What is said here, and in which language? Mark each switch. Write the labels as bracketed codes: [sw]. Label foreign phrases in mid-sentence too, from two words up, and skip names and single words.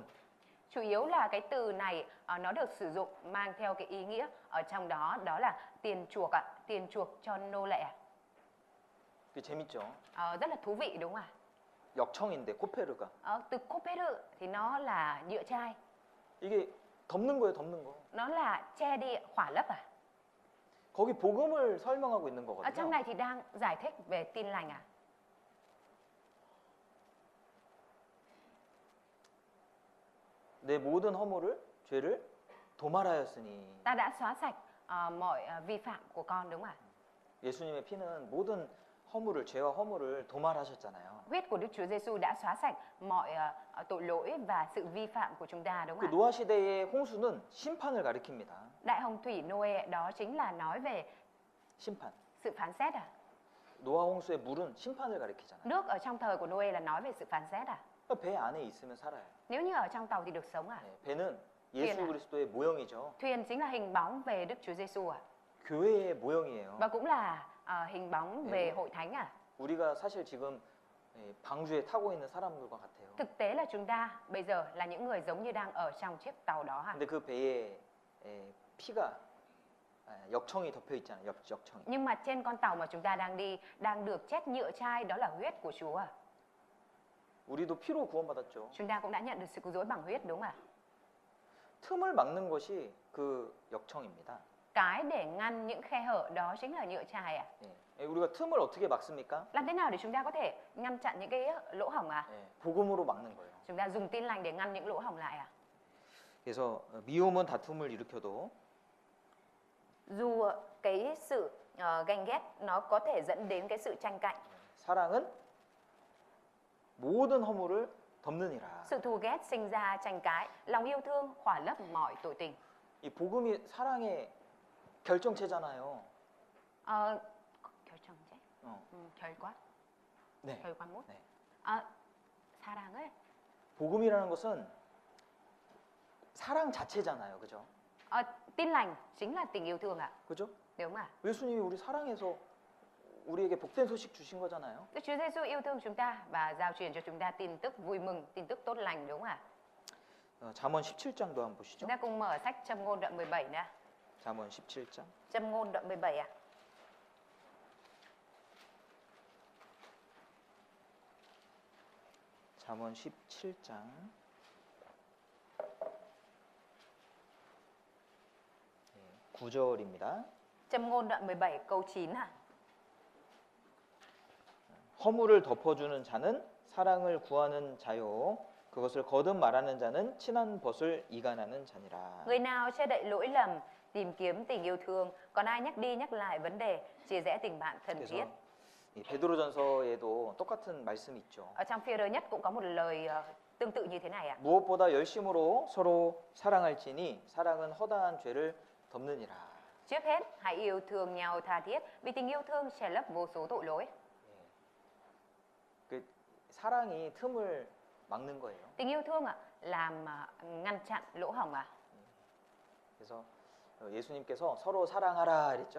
[vi] Chủ yếu là cái từ này nó được sử dụng mang theo cái ý nghĩa ở trong đó, đó là tiền chuộc ạ, tiền chuộc cho nô lệ ạ. [ko] 그 재밌죠. [vi] Rất là thú vị đúng không ạ? [ko] 역청인데 코페르가 [vi] Từ Coperu thì nó là nhựa chai, [ko] 이게 덮는 거예요, 덮는 거. [vi] nó là che đi, khỏa lấp à? [ko] 거기 복음을 설명하고 있는 [vi] Ở trong [ko] 거거든요. [vi] này thì đang giải thích về tin lành à? [ko] 내 모든 허물을 죄를 도말하였으니 [vi] Ta đã xóa sạch mọi vi phạm của con đúng không ạ? [ko] 예수님의 피는 모든 허물을 죄와 허물을 도말하셨잖아요. [vi] Huyết của Đức Chúa Giêsu đã xóa sạch mọi tội lỗi và sự vi phạm của chúng ta đúng [ko] 그 [vi] không ạ? [ko] 노아 시대의 홍수는 심판을 가리킵니다. [vi] Đại hồng thủy Noe đó chính là nói về [ko] 심판. [vi] sự phán xét à? [ko] 노아 홍수의 물은 심판을 가리키잖아요. [vi] Nước ở trong thời của Noe là nói về sự phán xét à? [ko] 배 안에 있으면 살아요. [vi] Nếu như ở trong tàu thì được sống à? [ko] 배는 예수 [vi] Thuyền à? [ko] 그리스도의 모형이죠. [vi] Thuyền chính là hình bóng về Đức Chúa Giêsu à? [ko] 교회의 모형이에요. [vi] Và cũng là hình bóng về hội thánh à? [ko] 우리가 사실 지금 방주에 타고 있는 사람들과 같아요. Thực tế là chúng ta bây giờ là những người giống như đang ở trong chiếc tàu đó hả? 근데 그 배에 피가 역청이 덮여 있잖아요. 역청. [vi] Nhưng mà trên con tàu mà chúng ta đang đi đang được chết nhựa chai, đó là huyết của Chúa à? [ko] 우리도 피로 구원받았죠. [vi] Chúng ta cũng đã nhận được sự cứu rỗi bằng huyết đúng không ạ? [ko] 틈을 막는 것이 그 역청입니다. [vi] Cái để ngăn những khe hở đó chính là nhựa chai à? [ko] 우리가 틈을 어떻게 막습니까? [vi] Làm thế nào để chúng ta có thể ngăn chặn những cái lỗ hổng à? [ko] 복음으로 막는 거예요. [vi] Chúng ta dùng tin lành để ngăn những lỗ hổng lại à? [ko] 그래서 미움은 다툼을 일으켜도 [vi] Dù cái sự ganh ghét nó có thể dẫn đến cái sự tranh cạnh, [ko] 사랑은 모든 허물을 덮느니라. [vi] sự thù ghét sinh ra tranh cãi, lòng yêu thương khỏa lấp mọi tội tình. [ko] 이 복음이 사랑의 결정체잖아요. 결정체? 어. 결과? 네. 결과물? 네. 사랑을 복음이라는 것은 사랑 자체잖아요. 그죠? [vi] tin lành chính là tình yêu thương ạ. [ko] 그죠? [vi] Đúng không ạ? [ko] 예수님이 우리 사랑해서 우리에게 복된 소식 주신 거잖아요. [vi] Đức Chúa Giêsu yêu thương chúng ta và giao truyền cho chúng ta tin tức vui mừng, tin tức tốt lành đúng không ạ? [ko] 잠언 17장도 한번 보시죠. [vi] Chúng ta cùng mở sách Châm ngôn đoạn 17 nè. [ko] 잠언 17장. [vi] Châm ngôn đoạn 17 ạ. [ko] 잠언 17장. 9절입니다. [vi] Châm ngôn đoạn 17 câu 9 ạ. [ko] 허물을 덮어주는 자는 사랑을 구하는 자요. 그것을 거듭 말하는 자는 친한 벗을 이간하는 자니라. [vi] Người nào che đậy lỗi lầm, tìm kiếm tình yêu thương, còn ai nhắc đi nhắc lại vấn đề, chia rẽ tình bạn thân thiết. [ko] 그래서 이 베드로전서에도 똑같은 말씀이 있죠. [vi] Ở trong Phi-rơ nhất cũng có một lời tương tự như thế này ạ. [ko] 무엇보다 열심으로 서로 사랑할지니 사랑은 허다한 죄를 덮느니라. [vi] Trước hết, hãy yêu thương nhau tha thiết, vì tình yêu thương che lấp vô số tội lỗi. [ko] 그 사랑이 틈을 막는 거예요. [vi] Tình yêu thương ạ, làm ngăn chặn lỗ hổng ạ. [ko] 그래서 예수님께서 서로 사랑하라 그랬죠.